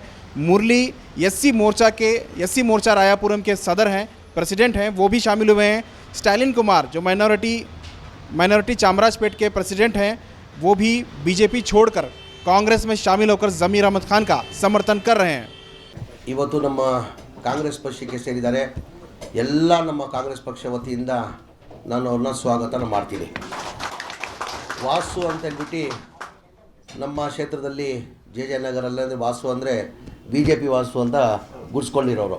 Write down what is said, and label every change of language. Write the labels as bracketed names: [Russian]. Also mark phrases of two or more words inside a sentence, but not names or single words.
[Hindi] मुरली एससी मोर्चा रायापुरम के सदर हैं, प्रेसिडेंट हैं, वो भी शामिल हुए हैं। स्टालिन कुमार जो माइनॉरिटी चामराजपेट के प्रेसिडेंट हैं, वो भी बीजेपी छोड़कर कांग्रेस में शामिल होकर जमीर अहमद खान का समर्थन कर रहे हैं। [Kannada] ಇವತ್ತು ನಮ್ಮ ಕಾಂಗ್ರೆಸ್ ಪಕ್ಷಕ್ಕೆ ಸೇರಿದ್ದಾರೆ ಎಲ್ಲ ನಮ್ಮ ಕಾಂಗ್ರೆಸ್ ಪಕ್ಷ ವತಿಯಿಂದ ನಾನು ಅವ್ರನ್ನ ಸ್ವಾಗತ ಮಾಡ್ತೀನಿ. ವಾಸು ಅಂತ ಹೇಳ್ಬಿಟ್ಟು ನಮ್ಮ ಕ್ಷೇತ್ರದಲ್ಲಿ ಜಯನಗರಲ್ಲಿ ಅಂದರೆ ವಾಸು ಅಂದರೆ ಬಿ ಜೆ ಪಿ ವಾಸು ಅಂತ ಗುರ್ಸ್ಕೊಂಡಿರೋರು.